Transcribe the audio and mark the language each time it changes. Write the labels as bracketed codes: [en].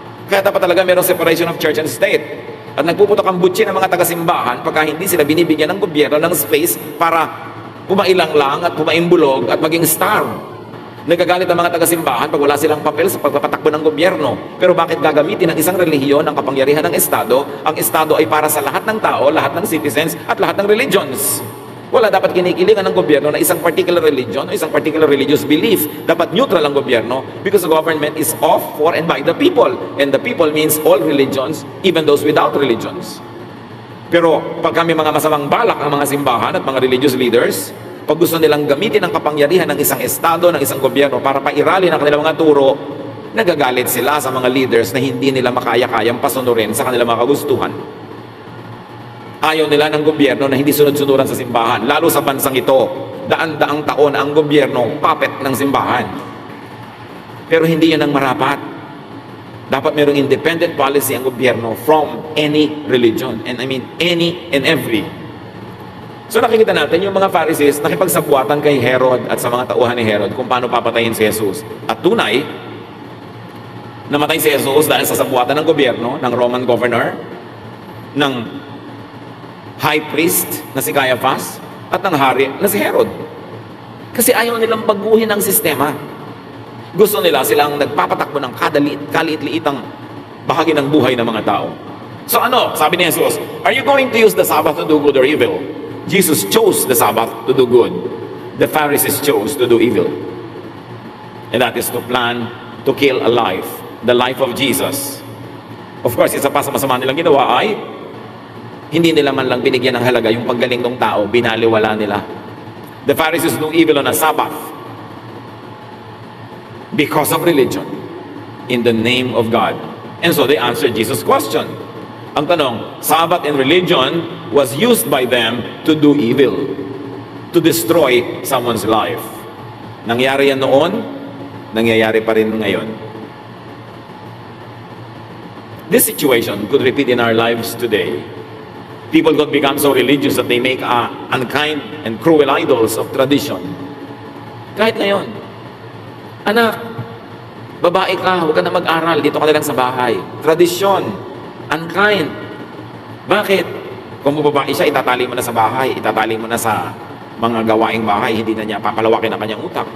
[tl] Kaya dapat talaga mayroong [en] separation of church and state. [tl] At nagpuputok ang butsi ng mga taga-simbahan pagka hindi sila binibigyan ng gobyerno ng space para pumailang lang at pumaimbulog at maging star. Nagagalit ang mga taga-simbahan pag wala silang papel sa pagpapatakbo ng gobyerno. Pero bakit gagamitin ng isang relihiyon ang kapangyarihan ng estado? Ang estado ay para sa lahat ng tao, lahat ng citizens at lahat ng religions. Wala dapat kinikilingan ng gobyerno na isang particular religion o isang particular religious belief. Dapat neutral ang gobyerno [en] because the government is of, for, and by the people. And the people means all religions, even those without religions. [tl] Pero pag kami mga masamang balak ang mga simbahan at mga religious leaders, pag gusto nilang gamitin ang kapangyarihan ng isang estado, ng isang gobyerno para pairalin ang kanilang mga turo, nagagalit sila sa mga leaders na hindi nila makaya-kayang pasunurin sa kanilang mga kagustuhan. Ayaw nila ng gobyerno na hindi sunod-sunuran sa simbahan, lalo sa bansang ito. Daan-daang taon ang gobyerno puppet ng simbahan. Pero hindi yun ang marapat. Dapat mayroong independent policy ang gobyerno from any religion. [en] And I mean any and every. [tl] So nakikita natin yung mga Pharisees nakipagsabuatan kay Herod at sa mga tauhan ni Herod kung paano papatayin si Jesus. At tunay, namatay si Jesus dahil sa sabuatan ng gobyerno, ng Roman governor, ng high priest na si Caiaphas at ng hari na si Herod. Kasi ayaw nilang baguhin ang sistema. Gusto nila silang nagpapatakbo ng kaliit-liitang bahagi ng buhay ng mga tao. So ano? Sabi ni Jesus, [en] are you going to use the Sabbath to do good or evil? Jesus chose the Sabbath to do good. The Pharisees chose to do evil. And that is to plan to kill a life, the life of Jesus. [tl] Of course, isa pa sa masama nilang ginawa ay hindi nila man lang binigyan ng halaga yung paggaling ng tao, binaliwala nila. [en] The Pharisees do evil on a Sabbath because of religion in the name of God. And so they answered Jesus' question. [tl] Ang tanong, [en] Sabbath and religion was used by them to do evil, to destroy someone's life. [tl] Nangyari yan noon, nangyayari pa rin ngayon. [en] This situation could repeat in our lives today. People could become so religious that they make unkind and cruel idols of tradition. [tl] Kahit ngayon, anak, babae ka, huwag ka na mag-aral, dito ka na lang sa bahay. Tradisyon, unkind. Bakit? Kung babae siya, itatali mo na sa bahay, itatali mo na sa mga gawaing bahay, hindi na niya papalawakin ang kanyang utak.